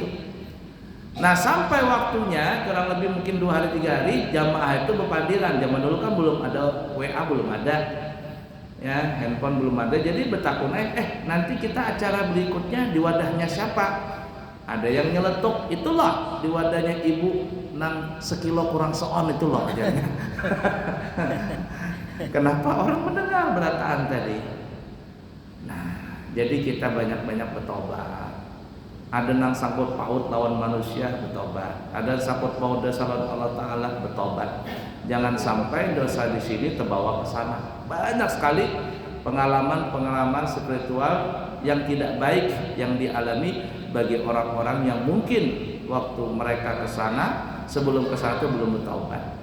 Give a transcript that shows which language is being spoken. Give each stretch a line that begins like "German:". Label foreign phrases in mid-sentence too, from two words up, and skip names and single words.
Banjar: Nah sampai waktunya kurang lebih mungkin 2 hari 3 hari jamaah itu berpandiran. Zaman dulu kan belum ada WA, belum ada ya, handphone belum ada. Jadi bertakun nanti kita acara berikutnya di wadahnya siapa? Ada yang nyeletuk, itulah di wadahnya ibu nang sekilo kurang seon itu loh. Kenapa orang mendengar berataan tadi? Nah, jadi kita banyak-banyak bertobat. Ada nang sangkut paut lawan manusia bertobat. Ada sangkut paut dosa lawan Allah Taala bertobat.
Indonesian: Jangan sampai dosa di sini terbawa ke sana. Banyak sekali pengalaman-pengalaman spiritual yang tidak baik yang dialami bagi orang-orang yang mungkin waktu mereka ke sana sebelum ke sana itu belum bertaubat.